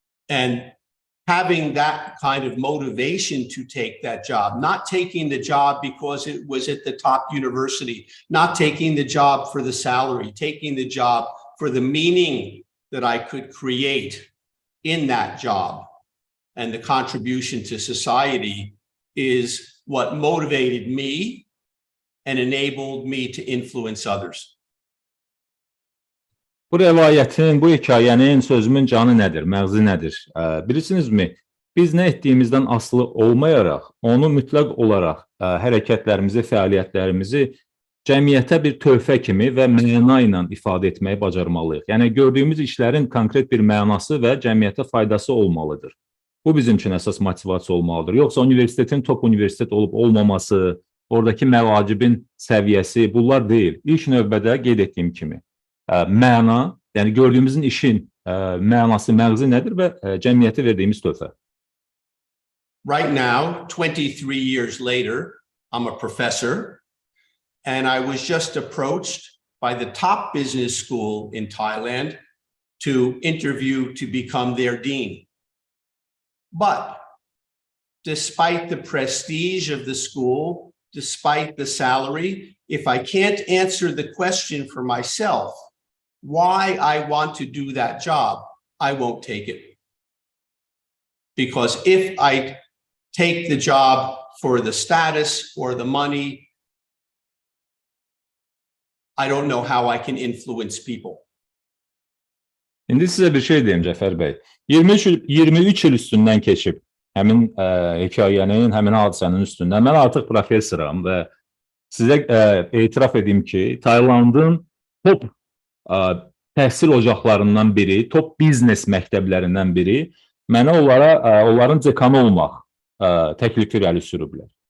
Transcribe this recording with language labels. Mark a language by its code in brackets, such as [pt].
[en] And having that kind of motivation to take that job, not taking the job because it was at the top university, not taking the job for the salary, taking the job for the meaning that I could create in that job and the contribution to society is what motivated me and enabled me to influence others. [az] Bu rəvayətin, bu hekayənin, sözümün canı nədir, məğzi nədir? Bilirsinizmi, biz nə etdiyimizdən asılı olmayaraq, onu mütləq olaraq hərəkətlərimizi, fəaliyyətlərimizi cəmiyyətə bir töhfə kimi və məna ilə ifadə etməyi bacarmalıyıq. Yəni, gördüyümüz işlərin konkret bir mənası və cəmiyyətə faydası olmalıdır. Bu bizim üçün əsas motivasiya olmalıdır. Yoxsa universitetin top universitet olub olmaması, oradakı məvacibin səviyyəsi, bunlar deyil. İlk növbədə qeyd etdiyim kimi. Məna, yəni gördüyümüzün işin mənası, məğzi nədir və cəmiyyətə verdiyimiz töhfə. [en] Right now, 23 years later, I'm a professor, and I was just approached by the top business school in Thailand to interview to become their dean. But despite the prestige of the school, despite the salary, if I can't answer the question for myself, why I want to do that job, I won't take it. Because if I take the job for the status or the money, I don't know how I can influence people. [az] İndi sizə bir şey deyim, Cəfər bəy. 23 il üstündən keçib həmin hekayənin, həmin hadisənin üstündən. Mən artıq professoram və sizə etiraf edeyim ki, Taylandın top təhsil ocaqlarından biri, top biznes məktəblərindən biri mənə onların dekanı olmaq təklifi irəli sürüblər.